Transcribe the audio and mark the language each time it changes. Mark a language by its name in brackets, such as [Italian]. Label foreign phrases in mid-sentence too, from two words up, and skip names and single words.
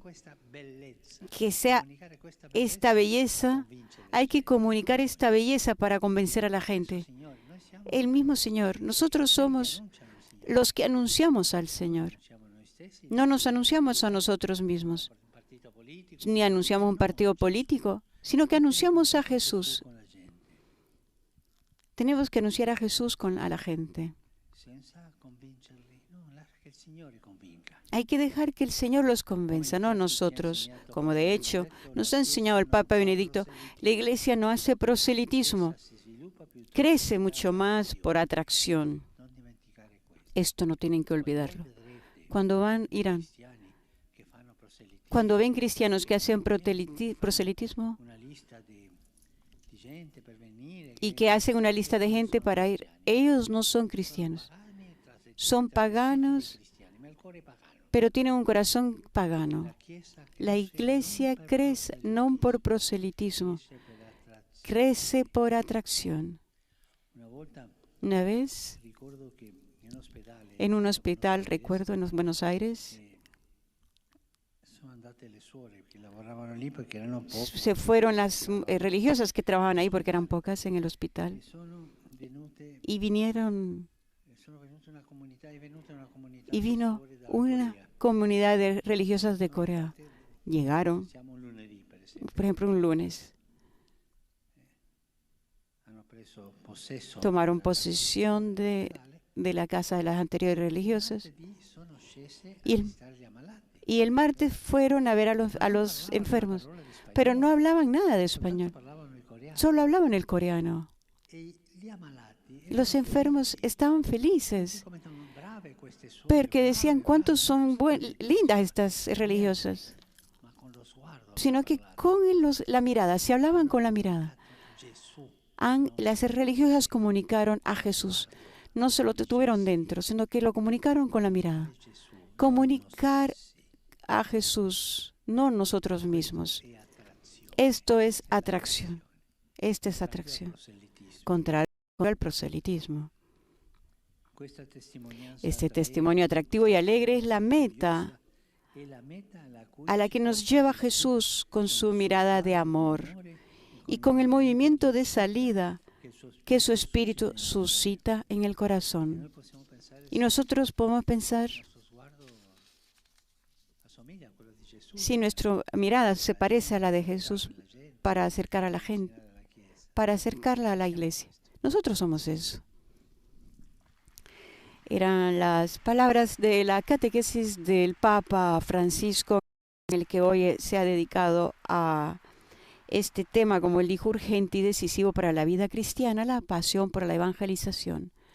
[Spanish] Que sea esta belleza, hay que comunicar esta belleza para convencer a la gente. El mismo Señor, nosotros somos los que anunciamos al Señor. No nos anunciamos a nosotros mismos, [Italian] un partito politico, [Spanish] ni anunciamos un partido político, sino que anunciamos a Jesús. con la gente, Tenemos que anunciar a Jesús a la gente. [Italian] senza convincerli. No, lascia che il Signore convinca. [Spanish] Hay que dejar que el Señor los convenza, no nosotros. Como de hecho nos ha enseñado el Papa Benedicto, la Iglesia no hace proselitismo, [Italian] Si sviluppa più [Spanish] crece mucho más por atracción. [Italian] non dimenticare questo. [Spanish] Esto no tienen que olvidarlo. [Italian] Vedrete [Spanish] Cuando irán, [Italian] cristiani che fanno proselitismo, [Spanish] cuando ven cristianos que hacen proselitismo [Italian] una lista di gente per venire [Spanish] y que hacen una lista de gente para ir, ellos no son cristianos, son paganos, [Italian] cristiani, ma il cuore è pagano. [Spanish] pero tienen un corazón pagano. [Italian] La Chiesa [Spanish] La Iglesia crece no por proselitismo, [Italian] cresce per attrazione. [Spanish] crece por atracción. [Italian] Una volta [Spanish] Una vez, [Italian] ricordo che in ospedale [Spanish] en un hospital, recuerdo, en Buenos Aires, [Italian] sono andate le suore che lavoravano lì perché erano poche. [Spanish] se fueron las religiosas que trabajaban ahí porque eran pocas en el hospital [Italian] E sono venute, [Spanish] y vinieron [Italian] sono venute una comunità, è venuta una comunità [Spanish] y [Italian] di [Spanish] vino [Italian] suore dalla [Spanish] una [Italian] Corea. [Spanish] comunidad de religiosas de Corea. Llegaron, [Italian] Siamo un lunedì, per esempio. [Spanish] por ejemplo, un lunes, [Italian] Hanno preso possesso [Spanish] tomaron posesión de la casa de las anteriores religiosas [Italian] martedì, sono scese a [Spanish] y el, [Italian] visitare gli ammalati. [Spanish] y el martes fueron a ver a los enfermos, [Italian] Parola di spagnolo, [Spanish] pero no hablaban nada de [Italian] soltanto [Spanish] español, [Italian] parlavano il coreano. [Spanish] solo hablaban el coreano. [Italian] E gli ammalati [Spanish] Los enfermos estaban felices [Italian] come tan brave queste suore, [Spanish] porque decían [Italian] brave, [Spanish] cuántos son lindas estas religiosas, [Italian] ma con lo sguardo [Spanish] sino que con la mirada, se hablaban con la mirada. [Italian] Gesù. [Spanish] Las religiosas comunicaron a Jesús. No se lo tuvieron dentro, sino que lo comunicaron con la mirada. [Italian] Gesù [Spanish] Comunicar a Jesús, no nosotros mismos. [Italian] è attrazione. [Spanish] Esto es atracción. Esta es atracción. [Italian] Proselitismo. [Spanish] Contra el proselitismo. [Italian] Questa testimonianza [Spanish] Este testimonio atractivo y alegre es la meta [Italian] è la meta alla cui [Spanish] a la que nos lleva Jesús con su mirada de amor y con el movimiento de salida que su espíritu suscita en el corazón. [Italian] noi possiamo pensare [Spanish] Y nosotros podemos pensar, [Italian] il suo sguardo assomiglia a quello di Gesù [Spanish] si nuestra mirada se parece a la de Jesús [Italian] la gente, [Spanish] para acercar a la gente, [Italian] alla Chiesa. [Spanish] para acercarla a la iglesia. Nosotros somos eso. Eran las palabras de la catequesis del Papa Francisco, en el que hoy se ha dedicado a este tema, como él dijo, urgente y decisivo para la vida cristiana, la pasión por la evangelización.